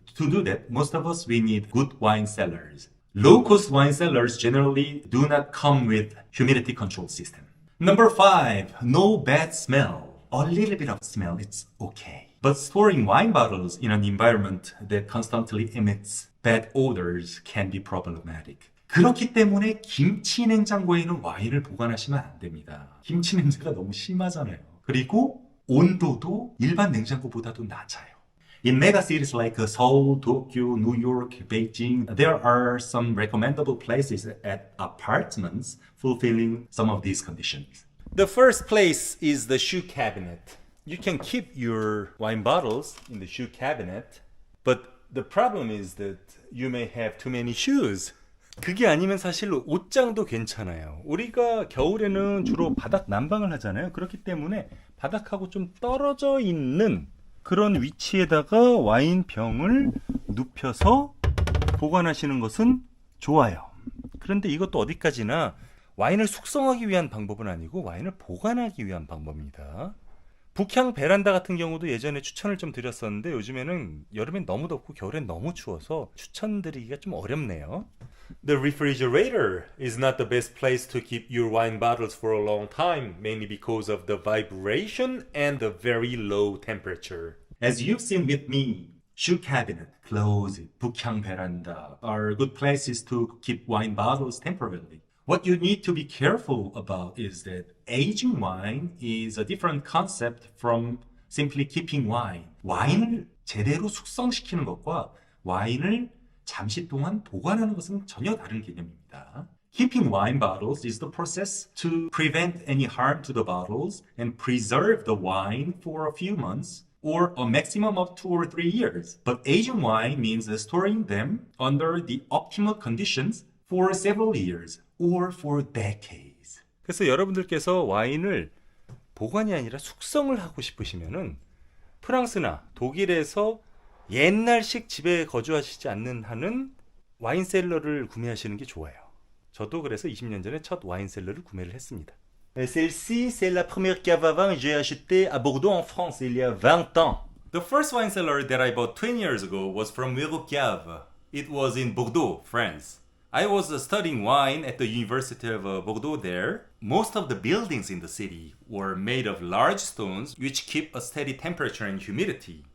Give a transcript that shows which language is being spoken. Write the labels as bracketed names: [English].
[English] To do that, most of us, we need good wine cellars. Low-cost wine cellars generally do not come with humidity control system. Number five, no bad smell. A little bit of smell, it's okay. But storing wine bottles in an environment that constantly emits bad odors can be problematic. [Korean] 그렇기 때문에 김치 냉장고에는 와인을 보관하시면 안 됩니다. 김치 냄새가 너무 심하잖아요. 그리고 온도도 일반 냉장고보다도 낮아요. [English] In megacities like Seoul, Tokyo, New York, Beijing, there are some recommendable places at apartments fulfilling some of these conditions. The first place is the shoe cabinet. You can keep your wine bottles in the shoe cabinet, but the problem is that you may have too many shoes. [Korean] 그게 아니면 사실 옷장도 괜찮아요. 우리가 겨울에는 주로 바닥 난방을 하잖아요. 그렇기 때문에 바닥하고 좀 떨어져 있는 그런 위치에다가 와인병을 눕혀서 보관하시는 것은 좋아요. 그런데 이것도 어디까지나 와인을 숙성하기 위한 방법은 아니고 와인을 보관하기 위한 방법입니다. 북향 베란다 같은 경우도 예전에 추천을 좀 드렸었는데 요즘에는 여름엔 너무 덥고 겨울엔 너무 추워서 추천드리기가 좀 어렵네요. [English] The refrigerator is not the best place to keep your wine bottles for a long time, mainly because of the vibration and the very low temperature. As you've seen with me, shoe cabinet, closet, 북향 veranda are good places to keep wine bottles temporarily. What you need to be careful about is that aging wine is a different concept from simply keeping wine. [Korean] 와인을 제대로 숙성시키는 것과 와인을 잠시 동안 보관하는 것은 전혀 다른 개념입니다. [English] Keeping wine bottles is the process to prevent any harm to the bottles and preserve the wine for a few months or a maximum of 2 or 3 years. But aging wine means storing them under the optimal conditions for several years or for decades. [Korean] 그래서 여러분들께서 와인을 보관이 아니라 숙성을 하고 싶으시면은 프랑스나 독일에서 옛날식 집에 거주하시지 않는 한은 와인셀러를 구매하시는 게 좋아요. 저도 그래서 20년 전에 첫 와인셀러를 구매를 했습니다. [French] Celle-ci, c'est la première cave à vin que j'ai achetée à Bordeaux en France il y a 20 ans. [English] The first wine cellar that I bought 20 years ago was from Eurocave. It was in Bordeaux, France. I was studying wine at the University of Bordeaux there. Most of the buildings in the city were made of large stones which keep a steady temperature and humidity.